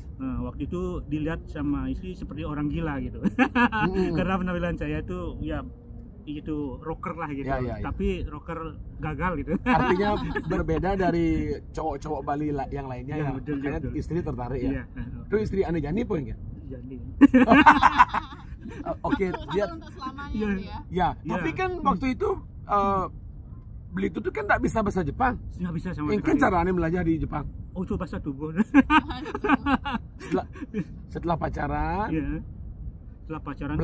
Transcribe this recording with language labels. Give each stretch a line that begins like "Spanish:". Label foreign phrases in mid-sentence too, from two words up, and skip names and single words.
Indonesian: Nah, waktu itu dilihat sama istri seperti orang gila gitu. Karena penampilan saya itu ya itu rocker lah gitu, tapi rocker gagal gitu. Artinya berbeda dari cowok-cowok Bali yang lainnya ya. Karena betul. Istri tertarik ya. Itu istri Ane Jani pun ya? Jani. Oke, dia untuk selamanya ya. Tapi kan waktu itu Beli itu kan nggak bisa bahasa Jepang. Nggak bisa sama sekali. Mungkin caranya belajar di Jepang. Oh, itu bahasa tubuh. Setelah pacaran. Setelah pacaran